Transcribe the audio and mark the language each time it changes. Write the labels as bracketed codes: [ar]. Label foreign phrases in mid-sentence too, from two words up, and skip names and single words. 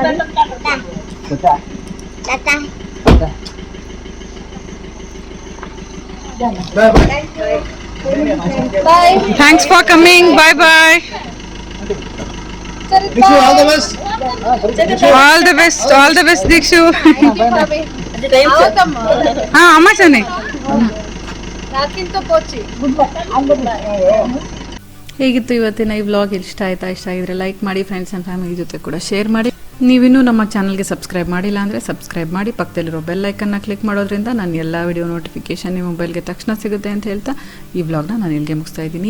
[en] बाय. Thanks for coming. Bye bye. all the best all the best [kn] दीक्षु. हाँ अम्मा चने ಹೇಗಿತ್ತು ಇವತ್ತಿನ ಈ ವ್ಲಾಗ್? ಇಷ್ಟ ಆಗಿದ್ರೆ ಲೈಕ್ ಮಾಡಿ, ಫ್ರೆಂಡ್ಸ್ ಆ್ಯಂಡ್ ಫ್ಯಾಮಿಲಿ ಜೊತೆ ಕೂಡ ಶೇರ್ ಮಾಡಿ. ನೀವಿನ್ನೂ ನಮ್ಮ ಚಾನಲ್ಗೆ ಸಬ್ಸ್ಕ್ರೈಬ್ ಮಾಡಿಲ್ಲ ಅಂದರೆ ಸಬ್ಸ್ಕ್ರೈಬ್ ಮಾಡಿ, ಪಕ್ಕದಲ್ಲಿರೋ ಬೆಲ್ ಐಕನ್ನ ಕ್ಲಿಕ್ ಮಾಡೋದ್ರಿಂದ ನಾನು ಎಲ್ಲ ವಿಡಿಯೋ ನೋಟಿಫಿಕೇಶನ್ ನಿಮ್ಮ ಮೊಬೈಲ್ಗೆ ತಕ್ಷಣ ಸಿಗುತ್ತೆ ಅಂತ ಹೇಳ್ತಾ ಈ ವ್ಲಾಗ್ನ ನಾನು ಇಲ್ಲಿಗೆ ಮುಗಿಸ್ತಾ ಇದ್ದೀನಿ.